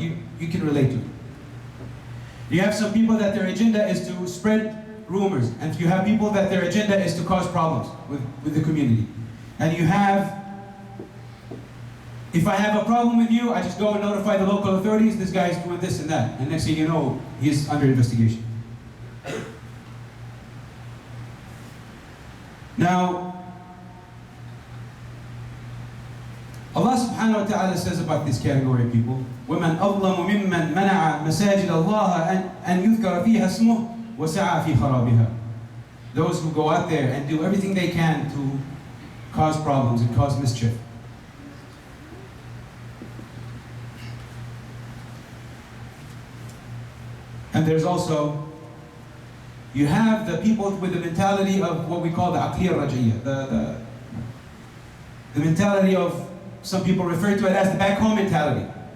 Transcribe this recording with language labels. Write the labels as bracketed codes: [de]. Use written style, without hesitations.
[en] You can relate to it. You have some people that their agenda is to spread rumors, and you have people that their agenda is to cause problems with the community. And you have, if I have a problem with you, I just go and notify the local authorities, this guy's doing this and that. And next thing you know, he's under investigation. Now, Allah subhanahu wa ta'ala says about this category of people, [ar] وَمَنْ أَظْلَمُ مِمَّنْ مَنَعَ مَسَاجِدَ اللَّهَ أَنْ يُذْكَرَ فِيهَا اسْمُهُ وَسَعَى فِي خَرَابِهَا. [en] Those who go out there and do everything they can to cause problems and cause mischief. And there's also, you have the people with the mentality of what we call the aqliyya raj'iyya, the mentality of, some people refer to it as the back home mentality.